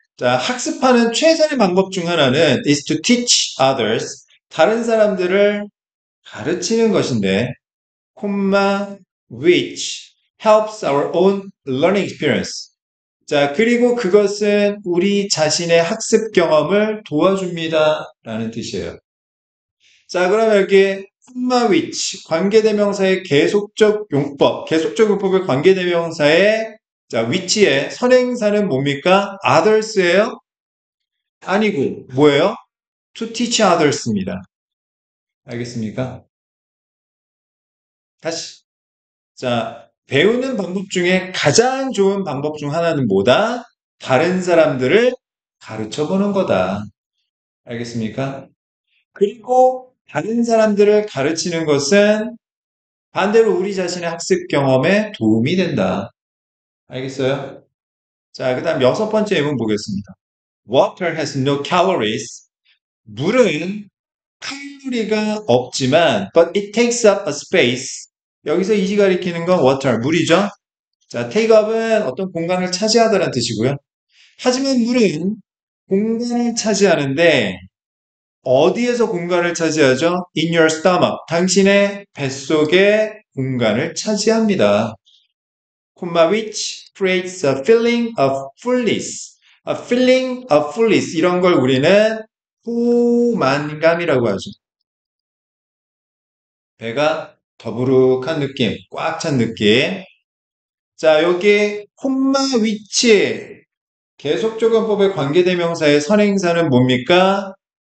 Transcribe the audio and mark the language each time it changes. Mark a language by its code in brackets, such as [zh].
[ko] 자, 학습하는 최선의 방법 중 하나는 [en] is to teach others. [ko] 다른 사람들을 가르치는 것인데, 콤마, [en] which helps our own learning experience. [ko] 자, 그리고 그것은 우리 자신의 학습 경험을 도와줍니다. 라는 뜻이에요. 자, 그럼 여기 콤마 which, 관계대명사의 계속적 용법, 계속적 용법의 관계대명사의 자, which의 선행사는 뭡니까? others예요? 아니고, 뭐예요? to teach others입니다. 알겠습니까? 다시. 자, 배우는 방법 중에 가장 좋은 방법 중 하나는 뭐다? 다른 사람들을 가르쳐 보는 거다. 알겠습니까? 그리고 다른 사람들을 가르치는 것은 반대로 우리 자신의 학습 경험에 도움이 된다. 알겠어요? 자, 그 다음 여섯 번째 예문 보겠습니다. [en] Water has no calories. [ko] 물은 칼로리가 없지만, [en] but it takes up a space. [ko] 여기서 이지 가리키는 건 water, 물이죠? 자, take up은 어떤 공간을 차지하다라는 뜻이고요. 하지만 물은 공간을 차지하는데, 어디에서 공간을 차지하죠? [en] In your stomach. [ko] 당신의 뱃속에 공간을 차지합니다. [en] 콤마 which creates a feeling of fullness. A feeling of fullness. [ko] 이런 걸 우리는 포만감이라고 하죠. 배가 더부룩한 느낌, 꽉 찬 느낌. 자, 여기 콤마 which 계속조건법의 관계대명사의 선행사는 뭡니까?